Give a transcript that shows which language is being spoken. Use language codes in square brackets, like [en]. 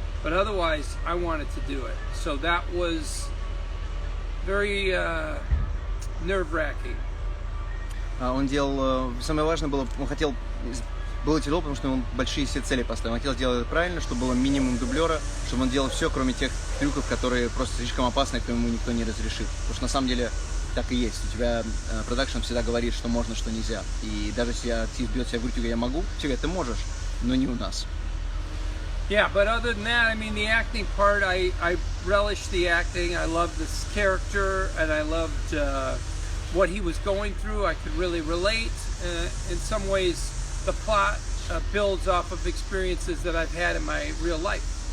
[en] But otherwise, I wanted to do it. So that was very nerve-wracking. [ru] Он делал... Самое важное было, он хотел... Было тяжело, потому что он большие все цели поставил. Он хотел сделать это правильно, чтобы было минимум дублера, чтобы он делал все, кроме тех трюков, которые просто слишком опасны, к ему никто не разрешит. Потому что на самом деле так и есть. У тебя продакшн всегда говорит, что можно, что нельзя. И даже если артист бьет себя в грудь, я могу, все говорят, ты можешь, но не у нас. [en] Yeah, but other than that, I mean, the acting part, I relished the acting. I loved this character, and I loved what he was going through. I could really relate. In some ways, the plot builds off of experiences that I've had in my real life.